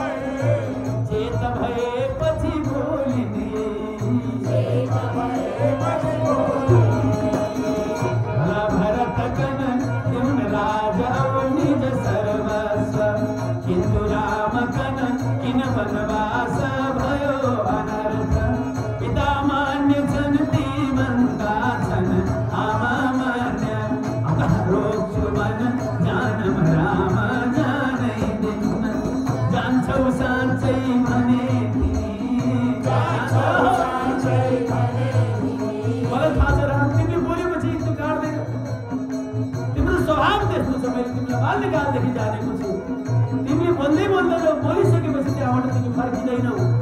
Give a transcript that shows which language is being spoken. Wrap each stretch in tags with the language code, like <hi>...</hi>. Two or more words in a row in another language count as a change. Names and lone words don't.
<ne>भएपछि बोलिने भरत कन दिउन राजा निज सर्वस्व किन्तु राम कन किन वनवास भयो अनर्थ पिता मान्य छन् ती भन्दा छन् आमा मान्य अतः रोक्छु वन जानम राम जानैदिन जान्छौ साँच्चै भने मलाई थाहा छ राम तिमीले बोलेपछि त्यो काट्दैन तिम्रो स्वभाव त्यस्तो छ मैले तिमीलाई बाल्यकालदेखि जानेको छु तिमीले भन्दै बोलिसकेपछि त्यहाँबाट तिमी फर्किँदैनौ</ne>